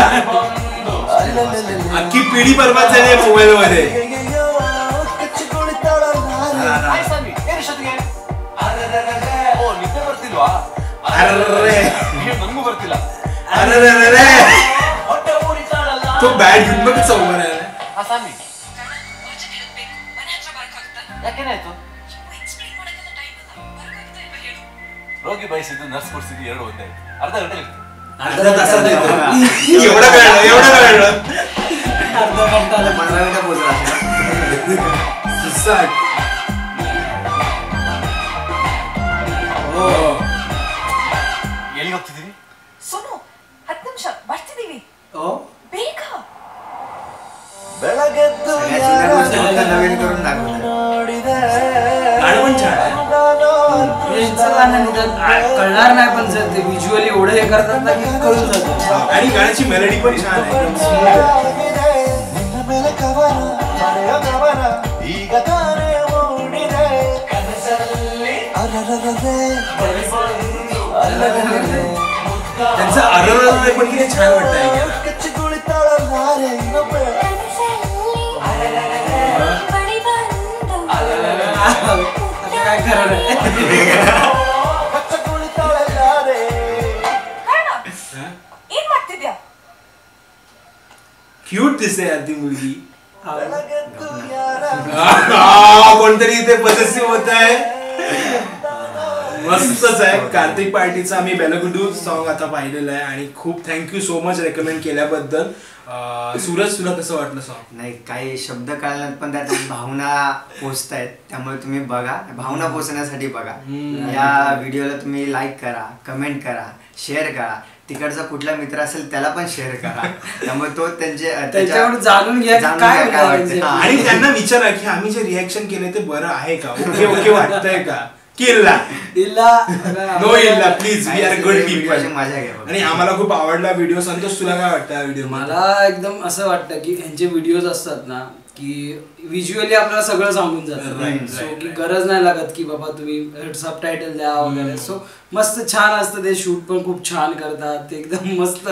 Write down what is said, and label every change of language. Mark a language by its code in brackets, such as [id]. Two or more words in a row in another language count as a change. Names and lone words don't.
[mr] अख्खी पिढी बरबाद झाली आहे मोबाईल मध्ये. तो बॅट घेऊन बघ समोर आहे. [kn] ರೋಗಿ ಬಯಸಿದ್ದು ನರ್ಸ್ ಕೊಡ್ಸಿದ್ದು 2 ಒಂದೇ ಅರ್ಧ ಗಂಟೆ [mr] अर्धा तासात येतो. एवढं कळलं एवढं कळलं. अर्धा घंटा 15 मिनिटं पोहोचला. [kn] ಎಲ್ಲಿಗೆ ಹೋಗ್ತಿದ್ದೀವಿ? ಸೋನು 10 ನಿಮಿಷ ಬರ್ತಿದೀವಿ. ಬೇಗ. [mr] ಬೆಳಗೆದ್ದು ನವೀನ್ ಕरून दाखवतात. गाणं पण छान आहे. गाणं कळणार नाही, पण जर ते व्हिज्युअली एवढं हे करतात ना की कळून जातं. आणि गाण्याची मेलडी पण छान आहे, एकदम smooth आहे. त्यांचं अरर पण किती छान वाटतं ऐकायला. आता काय करणार आहे? [kn] ಏನ್ ಮಾಡ್ತಿದ್ಯಾ? [mr] क्यूट दिसते यार ती मुलगी. हा. कोणतरी इथे पॉझिटिव्ह होत आहे. मस्तच आहे. कार्तिक पार्टीचा आम्ही बेलगुडू सॉन्ग आता पाहिलेलं आहे आणि खूप [en] thank you so much [mr] रेकमेंड केल्याबद्दल. सूरज, तुला कसं वाटलं सॉन्ग? नाही, काही शब्द कळणार पण त्यात भावना पोचतायत, त्यामुळे तुम्ही बघा, भावना पोचण्यासाठी बघा. या व्हिडिओला तुम्ही लाईक करा, कमेंट करा, शेअर करा. तिकडचा कुठला मित्र असेल त्याला पण शेअर करा, त्यामुळे तो त्याच्यावर जाणून घ्या काय वाटतं. आणि त्यांना विचारा की आम्ही जे रिॲक्शन केले ते बरं आहे का, [en] okay okay [mr] वाटतंय का, किल्ला नो इल्ला, प्लीज, [en] we are good people. [mr] मजा घ्या. आणि आम्हाला खूप आवडला व्हिडिओ. संतोष, तुला काय वाटतं व्हिडिओ? मला एकदम असं वाटतं की यांचे व्हिडिओज असतात ना की व्हिज्युअली आपल्याला सगळं सांगून जातं. सो की गरज नाही लागत की बाबा तुम्ही सबटायटल द्या वगैरे. सो मस्त छान असतं ते. शूट पण खूप छान करतात ते, एकदम मस्त.